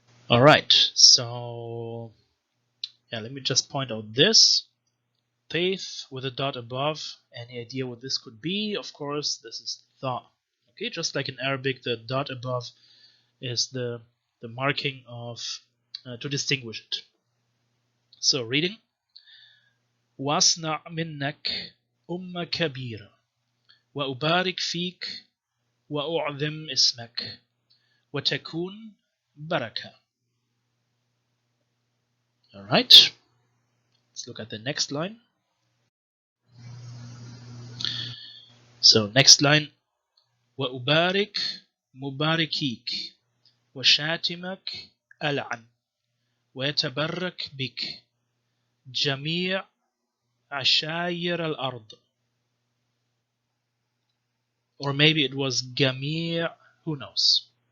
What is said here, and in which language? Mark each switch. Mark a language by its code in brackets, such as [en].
[en] All right, so yeah, let me just point out this faith with a dot above. Any idea what this could be? Of course, this is tha. Okay, just like in Arabic, the dot above is the marking of to distinguish it. So reading: [ar] واصنع منك أمة كبيرة وأبارك فيك وأعظم اسمك وتكون بركة. [en] All right, let's look at the next line. So next line: [ar] وأبارك مباركيك وشاتمك ألعن ويتبرك بك جميع عشائر الأرض. [en] Or maybe it was جميع, who knows.